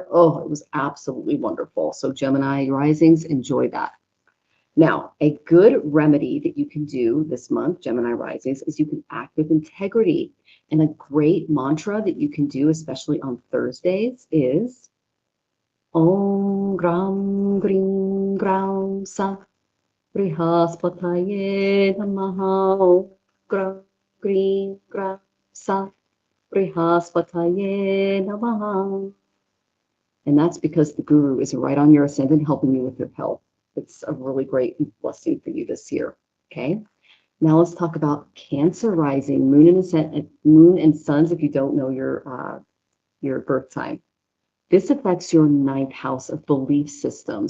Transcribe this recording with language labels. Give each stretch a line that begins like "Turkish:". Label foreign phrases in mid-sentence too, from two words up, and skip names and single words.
English: Oh, it was absolutely wonderful. So Gemini risings, enjoy that. Now, a good remedy that you can do this month, Gemini risings, is you can act with integrity. And a great mantra that you can do, especially on Thursdays, is
Sanskrit: ॐ ग्रां ग्रीं ग्रां सः बृहस्पतये नमः. ग्रां ग्रीं ग्रां सः बृहस्पतये नमः.
English: And that's because the guru is right on your ascendant, helping you with your health. It's a really great blessing for you this year. Okay. Now let's talk about Cancer rising, moon and suns. If you don't know your birth time, this affects your 9th house of belief systems.